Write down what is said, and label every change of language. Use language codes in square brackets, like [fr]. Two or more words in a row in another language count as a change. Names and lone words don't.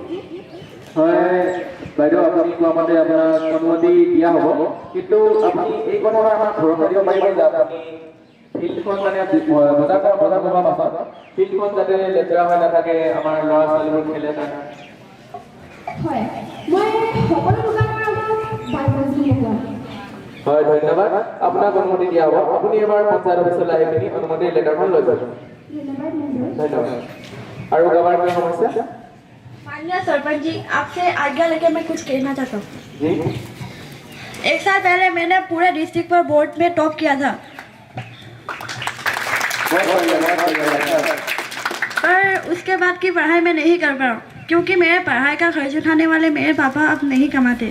[as] হয় বাইদেউ, আপুনি কোৱা মতে আপোনাক অনুমতি দিয়া হ'ব, কিন্তু আপুনি এই কথা আমাক ভৰসা দিব পাৰিব যে আপুনি ফিল্ডখন মানে বজাৰ কৰাৰ পাছত ফিল্ডখন যাতে লেতেৰা হৈ নাথাকে, আমাৰ ল'ৰা ছোৱালীবোৰ খেলে তাত। হয়, মই সকলো দোকানৰ আগত বাৰবজী বহোৱাম। হয় ধন্যবাদ, আপোনাক অনুমতি দিয়া হ'ব। আপুনি এবাৰ পঞ্চায়ত অফিচলৈ আহি পিনি অনুমতিৰ লেটাৰখন লৈ যাব। ধন্যবাদ। আৰু কাৰোবাৰ কিবা সমস্যা? [hi] माननीय सरपंच जी, आपसे आज्ञा लेके मैं कुछ कहना चाहता हूँ। एक साल पहले मैंने पूरे डिस्ट्रिक्ट पर बोर्ड में टॉप किया था, पर उसके बाद की पढ़ाई मैं नहीं कर पा रहा हूँ क्योंकि मेरे पढ़ाई का खर्च उठाने वाले मेरे पापा अब नहीं कमाते।